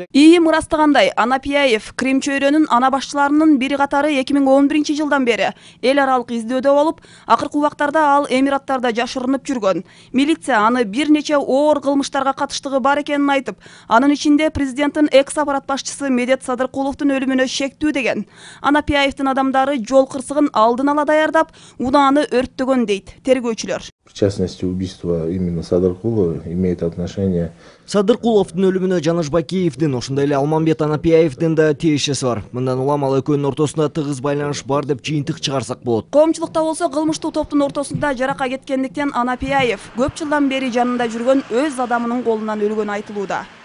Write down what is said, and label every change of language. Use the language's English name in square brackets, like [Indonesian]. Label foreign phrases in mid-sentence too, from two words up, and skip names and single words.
[Kyrgyz] ИИМ ырастагандай, Анапияев Крим чөйрөнүн ана башчыларынын бири катары 2011 жылдан бери эл аралык издөөдө болуп, акыркы убактарда ал Эмираттарда жашырынып жүргөн. Милиция аны бир нече оор кылмыштарга катыштыгы бар экенин айтып, анын ичинде президенттин экс аппарат башчысы Медет Садыркуловдун өлүмүнө шектүү деген. Анапияевдин адамдары жол кырсыгын алдын ала даярдап, унааны өрттөгөн дейт тергөөчүлөр. [Russian] В частности, убийство именно Садыркулова имеет отношение. [Kyrgyz] Садыркуловдун өлүмүнө Жаныш Бакиевдин, ошондой эле Алманбет Анапияевдин да тиешеси бар. Мындан улам ал экөөнүн ортосунда тыгыз байланыш бар деп жыйынтык чыгарсак болот. Коомчулукта болсо кылмыштуу топтун ортосунда жарака кеткендиктен Анапияев көп жылдан бери жанында жүргөн өз адамынын колунан өлгөнү айтылууда.